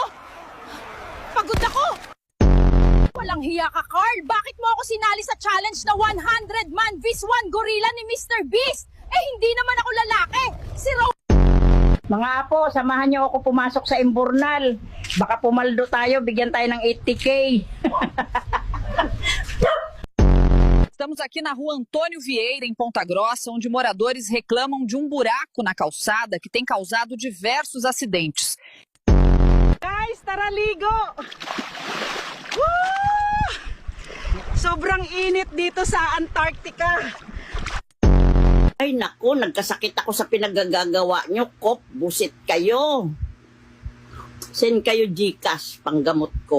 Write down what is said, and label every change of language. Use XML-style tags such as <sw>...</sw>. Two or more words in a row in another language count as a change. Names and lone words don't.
<tl>Pagod ako. Walang hiya ka, Carl. Bakit mo ako sinali sa challenge na 100</tl> <en>man vs 1 gorilla</en> <tl>ni Mr. Beast? Eh, hindi naman ako lalaki. Si Mga apo, samahan niyo ako pumasok sa Imburnal. Baka pumaldo tayo, bigyan tayo ng 80K.</tl> <pt>Estamos aqui na rua Antônio Vieira, em Ponta Grossa, onde moradores reclamam de um buraco na calçada que tem causado diversos acidentes.</pt> <tl>Guys, tara ligo! Sobrang init dito sa Antarctica. Ay naku, nagkasakit ako sa pinagagagawa nyo. Kop, busit kayo. Send kayo Gcash, panggamot ko.</tl>